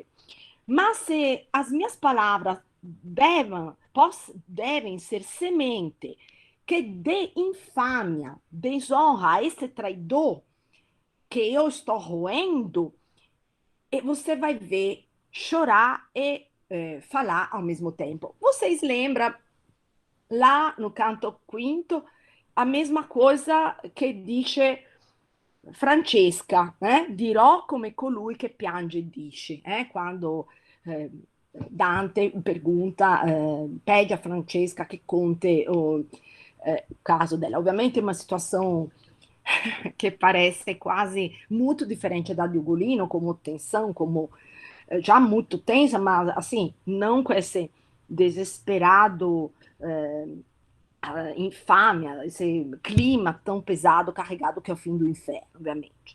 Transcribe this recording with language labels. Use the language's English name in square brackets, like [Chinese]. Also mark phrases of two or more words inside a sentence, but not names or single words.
[Portuguese] Mas se as minhas palavras devem ser semente que dê infâmia, desonra a esse traidor que eu estou roendo, e você vai ver chorar e falar ao mesmo tempo. Vocês lembram lá no canto quinto a mesma coisa [Italian] che dice Francesca, dirò come colui che piange e dice, [Portuguese] quando Dante pergunta, pede a Francesca che conte o caso dela. [Italian] Ovviamente è una situazione che [Portuguese] parece quase muito diferente da de Ugolino, como tensão, como já muito tensa, mas assim, não com esse desesperado infâmia, esse clima tão pesado, carregado que é o fim do inferno, ovviamente.